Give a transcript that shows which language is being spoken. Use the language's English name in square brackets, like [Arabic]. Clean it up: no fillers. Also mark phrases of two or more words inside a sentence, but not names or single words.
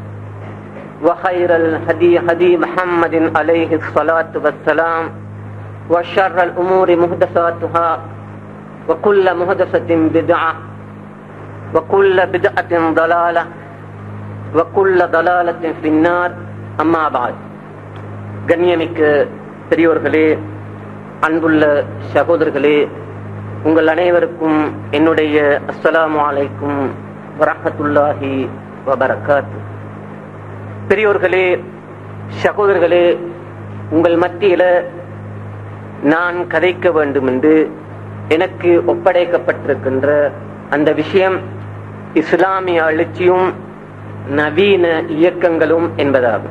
[Arabic] وخير الهدي هدي محمد عليه الصلاة والسلام وشر الأمور محدثاتها وكل محدثة بدعة وكل بدعة ضلالة وكل ضلالة في النار أما بعد. [Tamil] கண்ணியமிக்க பெரியோர்களே, அன்புள்ள சகோதரர்களே, உங்கள் அனைவருக்கும் என்னுடைய [Arabic] السلام عليكم ورحمة الله وبركاته. [Tamil] பெரியோர்களே, சகோதரர்களே, உங்கள் மத்தியில நான் கதைக்க வேண்டும் என்று எனக்கு ஒப்படைக்கப்பட்டிருக்கின்ற அந்த விஷயம் இஸ்லாமிய எழுச்சியும் நவீன இயக்கங்களும் என்பதாகும்.